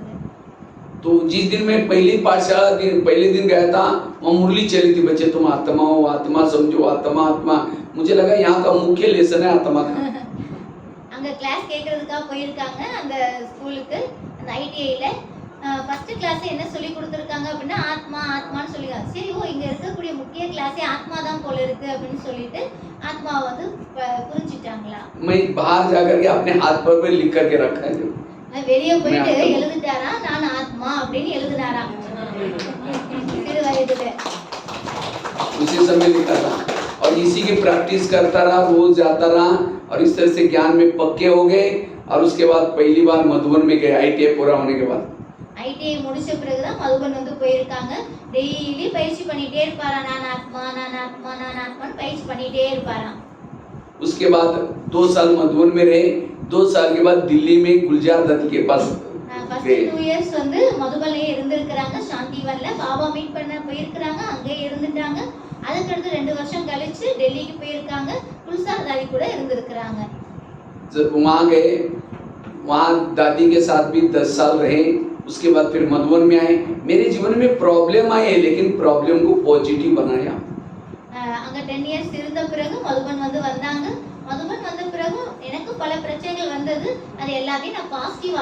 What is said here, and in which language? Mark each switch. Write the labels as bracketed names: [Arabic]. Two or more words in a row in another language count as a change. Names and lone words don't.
[Hindi] तो जिस दिन मैं पहले दिन गया था, वहाँ मुरली चली थी, बच्चे तुम आत्मा हो, आत्मा समझो, आत्मा आत्मा। मुझे लगा यहाँ का मुख्य लेसन है आत्मा का। [Tamil] அங்க கிளாஸ் கேக்குறதுக்காக போயிருக்காங்க அந்த ஸ்கூலுக்கு, அந்த ITIல [English] first class [Tamil] என்ன சொல்லி கொடுத்திருக்காங்க அப்படின்னா ஆத்மா ஆத்மான்னு சொல்லிருக்காங்க. சரி, ஓ இங்க இருக்கக்கூடிய முக்கிய கிளாஸே ஆத்மா தான் போல இருக்கு அப்படின்னு சொல்லிட்டு ஆத்மாவை வந்து புரிஞ்சிட்டாங்களா. [Hindi] मैं बाहर जाकर के अपने हाथ पर लिख करके रखा है। [Tamil] வெளியே போயிட்டு எழுதிட்டாரா, நான் ஆத்மா அப்படின்னு எழுதினாராம் சிறு வயதுல. [Hindi] उसी समय लिखा था और इसी की प्रैक्टिस करता रहा, रोज जाता रहा और इस तरह से ज्ञान में पक्के हो गए। और उसके बाद पहली बार मधुबन में गए ITI पूरा होने के बाद। [Tamil] ITI முடிச்ச பிறகுதான் மதுபன் வந்து போயிருக்காங்க. டெய்லி பயிற்சி பண்ணிட்டே இருப்பாராம், நான் ஆத்மா நான் ஆத்மா நான் ஆத்மான்னு பயிற்சி பண்ணிட்டே இருப்பாராம். [Hindi] उसके बाद 2 साल मधुबन में रहे। 2 साल के बाद दिल्ली में गुलजार दत्त के पास [English] first 2 years [Tamil] வந்து மதுபன்லயே இருந்திருக்காங்க. சாந்திவன்ல பாபா மீட் பண்ண போயிருக்காங்க, அங்கே இருந்துட்டாங்க. அதுக்கு அடுத்து 2 வருஷம் கழிச்சு டெல்லிக்கு போயிருக்காங்க. குல்சார்தாரி கூட இருந்திருக்காங்க. [Hindi] जब वहाँ गए, वहाँ दादी के साथ भी 10 साल रहे। उसके बाद फिर मधुबन में आए। मेरे जीवन में प्रॉब्लम आए, लेकिन प्रॉब्लम को पॉजिटिव बनाया। [Tamil] அங்க 10 இயர்ஸ் இருந்த பிறகு மதுபன் வந்து வந்தாங்க. மதுபன் வந்த பிறகு எனக்கு பல பிரச்சனைகள் வந்தது. அது எல்லாத்தையும் நான் பாசிட்டிவா